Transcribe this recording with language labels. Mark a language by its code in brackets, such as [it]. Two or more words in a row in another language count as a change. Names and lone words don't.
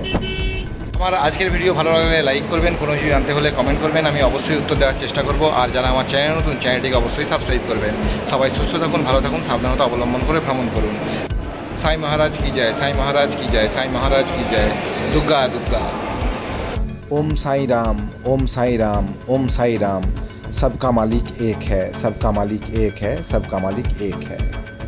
[bn] আমার আজকের ভিডিও ভালো লাগলে লাইক করবেন, কোনো কিছু জানতে হলে কমেন্ট করবেন, আমি অবশ্যই উত্তর দেওয়ার চেষ্টা করব। আর যারা আমার চ্যানেল নতুন, চ্যানেলটিকে অবশ্যই সাবস্ক্রাইব করবেন। সবাই সুস্থ থাকুন, ভালো থাকুন, সাবধানতা অবলম্বন করে ভ্রমণ করুন। [hi] साई महाराज की जय, साई महाराज की जय, साई महाराज की जय। [bn] দুর্গা দুর্গা। [hi] ओम साई राम, ओम साई राम, ओम साई राम। सबका मालिक एक है, सबका मालिक एक है, सबका मालिक एक है।